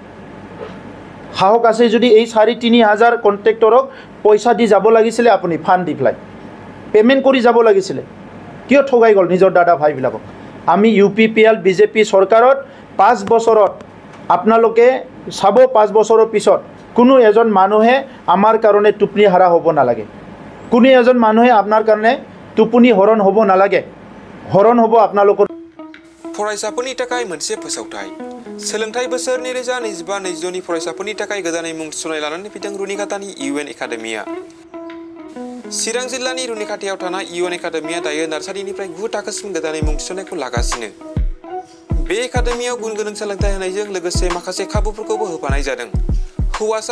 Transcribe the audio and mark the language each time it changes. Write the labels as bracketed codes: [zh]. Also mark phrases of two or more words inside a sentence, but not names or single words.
[as] সাহস আছে যদি এই 3.5 হাজাৰ কন্ট্ৰেক্টৰক পইচা দি যাব লাগিছিলে আপুনি ফান্ড দি পেলাই পেমেন্ট কৰি যাব লাগিছিলে কিয় ঠগাই গ'ল নিজৰ দাদা ভাইবিলাকক আমি UPPL BJP চৰকাৰত 5 বছৰত আপোনালোকে চাব 5 বছৰৰ পিছত কোনো এজন মানুহে আমাৰ কাৰণে টুপনি হাৰা হ'ব নালাগে কোনো এজন মানুহে আপোনাৰ কাৰণে টুপনি হৰণ হ'ব নালাগে হৰণ হ'ব আপোনালোকৰ [brx] फरायसाफोरनि थाखाय मोनसे फोसावथाय सोलोंथाइ बोसोर 2025-22 नि फरायसाफोरनि थाखाय गोदानै मुं थिसननाय लानानै फैदों रुनिकाटानि UN एकाडेमिया चिरां जिल्लानि रुनिकाटायाव थानाय UN एकाडेमिया दायो नार्सारिनिफ्राय 9 थाखोसिम गोदानै मुं थिसननायखौ लागासिनो बे एकाडेमियाव गुन गोनां सोलोंथाइ होनायजों लोगोसे माखासे खाबुफोरखौबो होफानाय जादों हौवासा